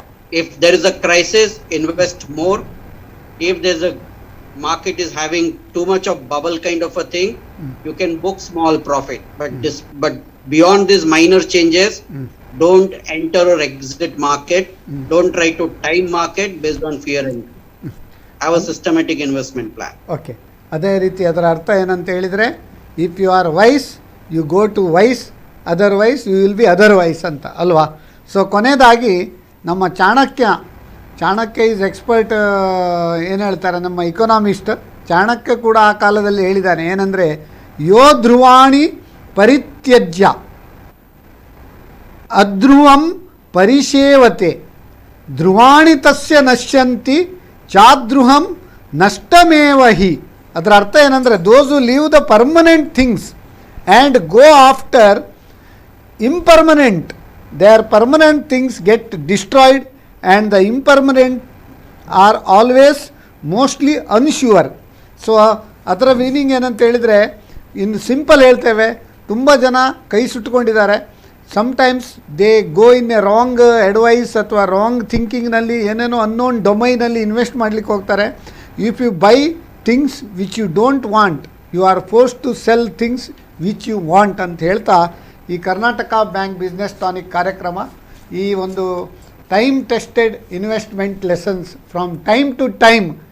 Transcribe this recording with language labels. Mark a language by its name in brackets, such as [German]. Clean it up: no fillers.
[English] If there is a crisis, invest more. If there's a market is having too much of bubble kind of a thing, you can book small profit. But beyond these minor changes, don't enter or exit market. Don't try to time market based on fear and greed. Have a systematic investment plan. Okay, [Kannada] ಅದೇ ರೀತಿ ಅದರ ಅರ್ಥ ಏನಂತ ಹೇಳಿದರೆ, [English] if you are wise you go to wise, otherwise you will be otherwise [Kannada] ಅಂತ ಅಲ್ವಾ. So ಕೊನೆಯದಾಗಿ ನಮ್ಮ ಚಾಣಕ್ಯ ಈಸ್ ಎಕ್ಸ್ಪರ್ಟ್. ಏನು ಹೇಳ್ತಾರೆ ನಮ್ಮ ಇಕೊನಾಮಿಸ್ಟ್ ಚಾಣಕ್ಯ ಕೂಡ ಆ ಕಾಲದಲ್ಲಿ ಹೇಳಿದ್ದಾನೆ, ಏನಂದರೆ [Sanskrit] ಯೋ ಧ್ರುವಾಣಿ ಪರಿತ್ಯಜ್ಯ ಅಧ್ರುವಂ ಪರಿಷೇವತೆ ಧ್ರುವಾಣಿ ತಸ್ಯ ನಶ್ಯಂತಿ ಚಾಧ್ರುಹಂ ನಷ್ಟಮೇವ ಹಿ. [Kannada] ಅದರ ಅರ್ಥ ಏನಂದರೆ, [English] Those who leave the permanent things and go after impermanent, their permanent things get destroyed and the impermanent are always mostly unsure. [Kannada] So ಅದರ ಮೀನಿಂಗ್ ಏನಂತ ಹೇಳಿದರೆ, ಇನ್ನು ಸಿಂಪಲ್ ಹೇಳ್ತೇವೆ, ತುಂಬ ಜನ ಕೈ ಸುಟ್ಕೊಂಡಿದ್ದಾರೆ. [English] sometimes they go in a wrong advice [Kannada] ಅಥವಾ ರಾಂಗ್ ಥಿಂಕಿಂಗ್ನಲ್ಲಿ ಏನೇನೋ ಅನ್ನೋನ್ ಡೊಮೈನಲ್ಲಿ ಇನ್ವೆಸ್ಟ್ ಮಾಡಲಿಕ್ಕೆ ಹೋಗ್ತಾರೆ. [English] if you buy things which you don't want, you are force to sell things which you want [Kannada] ಅಂತ ಹೇಳ್ತಾ, [English] ಈ Karnataka bank business tonic ಕಾರ್ಯಕ್ರಮ ಈ ಒಂದು time tested investment lessons from time to time.